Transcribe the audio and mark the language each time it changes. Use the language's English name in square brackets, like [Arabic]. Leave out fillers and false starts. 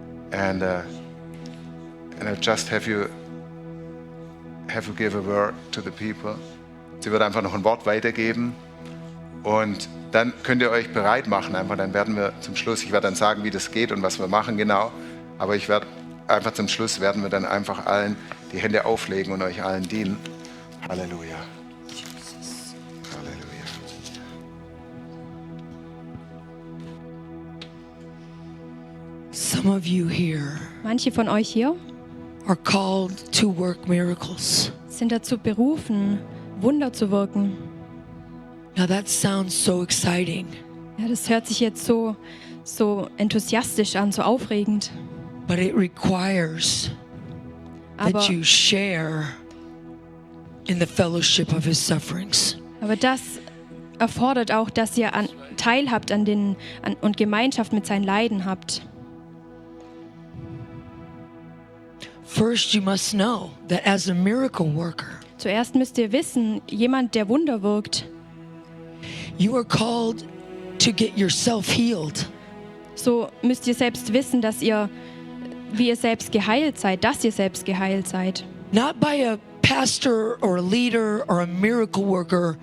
[English] And I'll just have you give a word to the people. [German] Sie wird einfach noch ein Wort weitergeben. Und dann könnt ihr euch bereit machen. Einfach, dann werden wir zum Schluss, ich werde dann sagen, wie das geht und was wir machen, genau. Aber ich werde einfach zum Schluss, werden wir dann einfach allen die Hände auflegen und euch allen dienen. Halleluja. [English] Some of you here, [German] manche von euch hier, [English] are called to work miracles. [German] Sind dazu berufen, Wunder zu wirken. [English] Now that sounds so exciting. [German] Ja, das hört sich jetzt so enthusiastisch an, so aufregend. [English] But it requires that you share in the fellowship of his sufferings. [German] Aber das erfordert auch, dass ihr teilhabt an den und Gemeinschaft mit seinen Leiden habt. [English] First you must know that as a miracle worker. [German] Zuerst müsst ihr wissen, jemand der Wunder wirkt. [English] You are called to get yourself healed. [German] So müsst ihr selbst wissen, dass ihr wie ihr selbst geheilt seid, dass ihr selbst geheilt seid. [English] Not by a pastor or a leader or a miracle worker